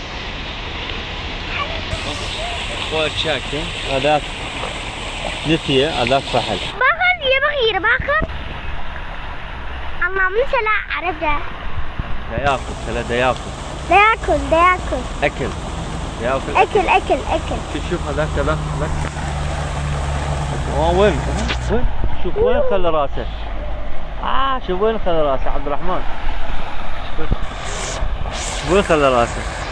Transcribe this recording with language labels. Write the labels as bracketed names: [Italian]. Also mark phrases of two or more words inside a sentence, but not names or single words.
[Arabic] اخوات شاكة هذاك نتية هذاك فحل. [Turkish] Bakın diye bakıyor bakın. Anlamını söyle Arapça. [Arabic] دياكل ثلاث دياكل. Deyakul. اكل. دياكل. Ekil. شوف هذاك. وين؟ شوف وين خلى راسه. شوف وين خلى راسه عبد الرحمن. وين خلى راسه؟